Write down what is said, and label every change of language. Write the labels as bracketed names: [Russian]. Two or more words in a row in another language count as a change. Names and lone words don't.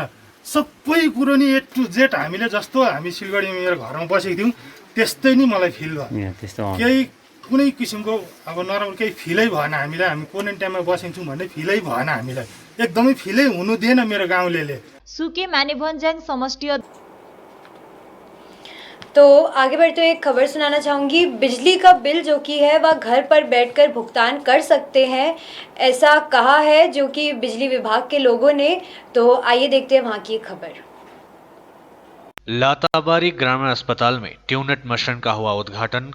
[Nepali] सबै कुरो नि [English] A to Z [Nepali] हामीले जस्तो हामी सिलगढीमा मेरो घरमा बसेको थियौँ त्यस्तै नि मलाई फिल भयो। केही कुनै किसिमको अब नराम्रो केही फिलै भएन हामीलाई। हामी क्वारेन्टाइनमा बसेको छौँ भन्ने फिलै भएन हामीलाई, एकदमै फिलै हुनु दिएन मेरो गाउँलेले। सुके मानेभन्ज्याङ समष्टि [Hindi] तो आगे बढ़ते हुए एक खबर सुनाना चाहूँगी। बिजली का बिल जो कि है वह घर पर बैठकर भुगतान कर सकते हैं, ऐसा कहा है जो कि बिजली विभाग के लोगों ने। तो आइए देखते हैं वहाँ की एक खबर। लाताबारी ग्रामीण अस्पताल में ट्यूनेट मशीन का हुआ उद्घाटन।